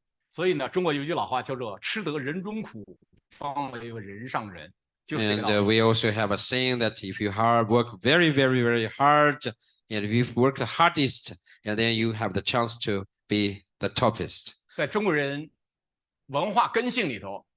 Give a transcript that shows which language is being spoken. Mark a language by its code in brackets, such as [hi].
[zh] 所以呢，中国有一句老话叫做“吃得人中苦，方为人上人”，就是这个 [en] And [zh] 道理。 [en] we also have a saying that if you work very, very, very hard, and if you work the hardest, and then you have the chance to be the toppest. [zh] 在中国人文化根性里头，